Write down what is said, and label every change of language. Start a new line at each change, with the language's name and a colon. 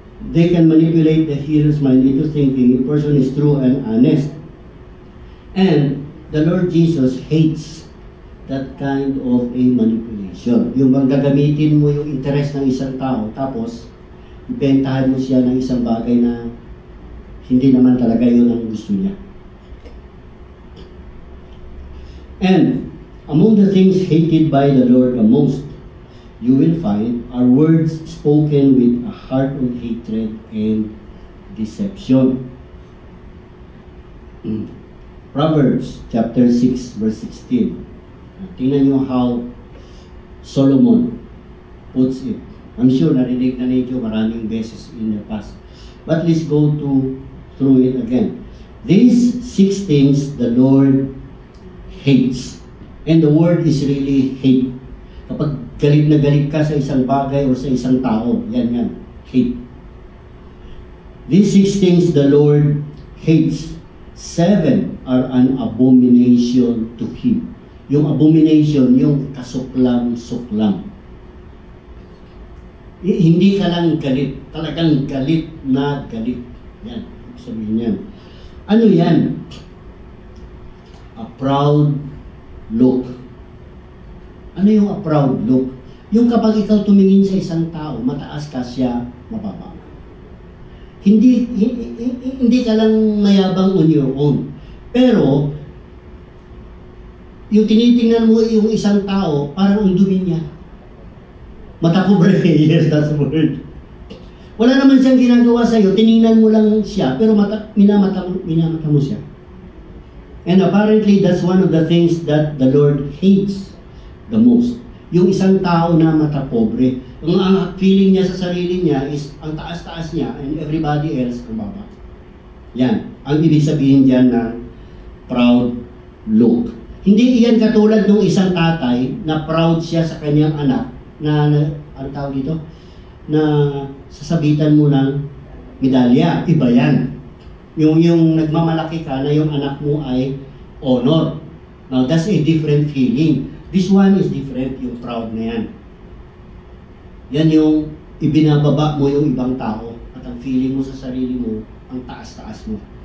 English: They can manipulate the hearer's mind into thinking a person is true and honest. And the Lord Jesus hates that kind of a manipulation.
Filipino: Yung bang gagamitin mo yung interest ng isang tao, tapos ibentahan mo siya ng isang bagay na hindi naman talaga yun ang gusto niya.
English: And among the things hated by the Lord the most, you will find are words spoken with a heart of hatred and deception. Proverbs chapter 6 verse 16.
Filipino: Tingnan nyo
English: how Solomon puts it. I'm sure
Filipino: narinig na ninyo maraming beses
English: in the past. But let's go through it again. These 6 things the Lord hates. And the word is really hate.
Filipino: Kapag galit na galit ka sa isang bagay o sa isang tao, yan, hate.
English: These 6 things the Lord hates. 7 are an abomination to Him.
Filipino: Yung abomination, yung kasuklam-suklam. Hindi ka lang galit, talagang galit na galit. Yan, sabihin yan. Ano yan?
English: A proud look.
Filipino: Ano yung
English: a proud look?
Filipino: Yung kapag ikaw tumingin sa isang tao, mataas ka siya, mababa. Hindi ka lang mayabang
English: on your own.
Filipino: Pero, yung tinitingnan mo yung isang tao, parang ang dumi niya. Mata ko bre,
English: yes, that's the word.
Filipino: Wala naman siyang ginagawa sa'yo, tiningnan mo lang siya, pero minamata mo siya.
English: And apparently, that's one of the things that the Lord hates the most.
Filipino: Yung isang tao na mata pobre, ang feeling niya sa sarili niya is ang taas-taas niya
English: and everybody else
Filipino: ang baba. Yan, ang ibig sabihin dyan na
English: proud look.
Filipino: Hindi iyan katulad ng isang tatay na proud siya sa kanyang anak na ano tawag dito? Na sasabitan mo ng medalya. Iba yan. Yung nagmamalaki ka na yung anak mo ay honor.
English: Now, that's a different feeling. This one is different,
Filipino: yung proud na yan. Yan yung ibinababa mo yung ibang tao at ang feeling mo sa sarili mo, ang taas-taas mo.